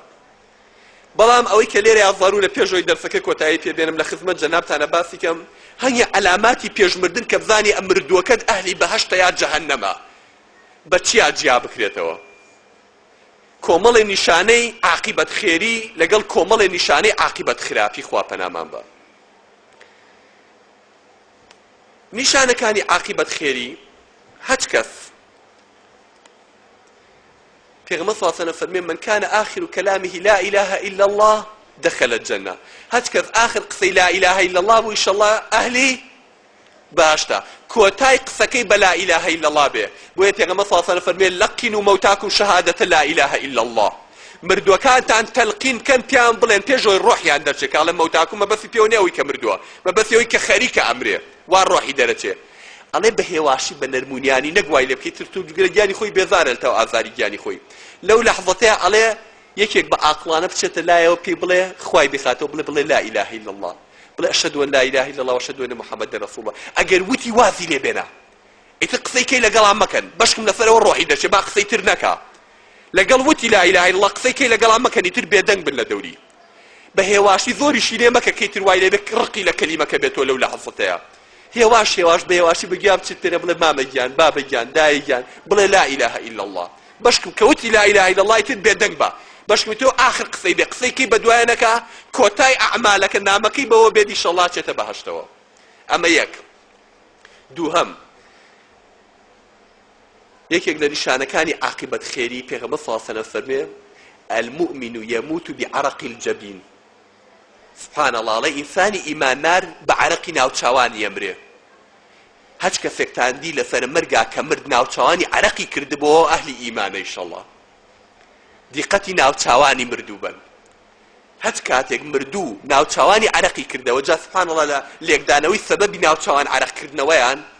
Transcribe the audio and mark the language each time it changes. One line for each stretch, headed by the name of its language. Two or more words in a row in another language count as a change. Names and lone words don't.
Central Kurdish: بەڵام ئەوەی کە لێرە ضرورە پێشەوەی دەرسەکە کۆتایی پێبێنم لە خزمەت جەنابتانە باسی کەم هەنگە علاماتی پێشمردن کە بزانی ئەم مردووەکەت ئەهلی بەهەشتە یا جەهەنەمە بە چیا جیا بکرێتەوە کۆمەڵی نیشانەی عاقیبەت خێری لەگەڵ کۆمەڵی نیشانەی عاقیبەت خراپی خوا پەنامان بە نیشانەکانی عاقیبەت خێری هەچ کەس پێغەمبەر
Arabic: صلی الله علیه و سلم
Central Kurdish: فەرمێ
Arabic: من كان آخر كلامه لا إله إلا الله دخل الجنة
Central Kurdish: هەچ کەس آخر قسەی
Arabic: لا إله إلا الله
Central Kurdish: بوو ئینشەڵڵا ئەهلی باشتە کۆتای قسەکەی بە
Arabic: لا إله إلا الله
Central Kurdish: بێ بۆیە پێغەمبەر
Arabic: صلی الله علیه و سلم
Central Kurdish: فەرمێ
Arabic: لقنوا موتاكم شهادة لا إله إلا الله
Central Kurdish: مردووەکانتان تەلقین کەن پیان بڵێن پێشەوەی ڕۆحیان دەرچێت کە ئەڵێ مەوتاکوم مەبەستی پێوە نییە ئەوەی کە مردووە مەبەستی ئەوەی کە خەریکە ئەمرێ وا ڕۆحی دەرەچێ ئەڵێ بە هێواشی بە نەرمونیانی نەگوای لێ بکەیت تر گرە گیانی خۆی بێزارێتەوە ئازاری گیانی خۆی لەو لەحظەتەیە ئەڵێ یەکێک بە عاقڵانە بچێتە لایەوە پێی بڵێ خوای بخاتەوە بڵێ
Arabic: لا إله إلا الله
Central Kurdish: بڵێ
Arabic: ئەشهد أن لا إله إلا الله وأشهد أن محمدا رسول الله
Central Kurdish: ئەگەر وتی وازی لێ بێنە ئیتر قسەی کەی لەگەڵام مەکەن بەشکم لەسەرەوە ڕۆحی دەچێت با قسەی تر نەکا لەگەڵ وتی لا
Arabic: إله إلا الله
Central Kurdish: قسەی کەی لەگەڵام مەکەن ئیتر بێدەنگ بن لە دەوری بە هێواشی زۆریشی لێ مەکە کەیتر وای لێ بێ ڕقی لە کەلیمەکە بێتەوە لەو لەحظەتەیە هێواش بە هێواشی بەگیان بچیت پێرە بڵێ مامەگیان بابەگیان دایەگیان بڵێ
Arabic: لا إله إلا الله
Central Kurdish: بەشکم کەوتی
Arabic: لا إله إلا الله
Central Kurdish: ئیتر بێدەنگ بە بەشکم تۆ آخر قسەی بێ قسەی کەی بەدوایەنەکە کۆتای ئەعمالەکە نامەکەی بەوە بێت ئینشەڵڵا چێتە بەهەشتەوە ئەمە یەک دووهەم یەکێک لە نیشانەکانی عاقیبەت خێری پێغەمبەر
Arabic: صلی الله علیه و سلم
Central Kurdish: فەرمێ
Arabic: المؤمن يموت بعرق الجبين سبحان الله
Central Kurdish: ئەڵێ ئینسانی ئیماندار بە عەرەقی ناوچاوانی ئەمرێ هەچ کەسێکتاندی لەسەر مەرگا کە مرد ناوچاوانی عەرەقی کردبەوە ئەهلی ئیمانە ئینشەڵڵا دیقەتی ناوچاوانی مردوو بن هەچ کاتێک مردوو ناوچاوانی عەرەقی کردەوە جا
Arabic: سبحان الله
Central Kurdish: لە لێکدانەوەی سەبەبی ناوچاوان عەرەقکردنەوەیان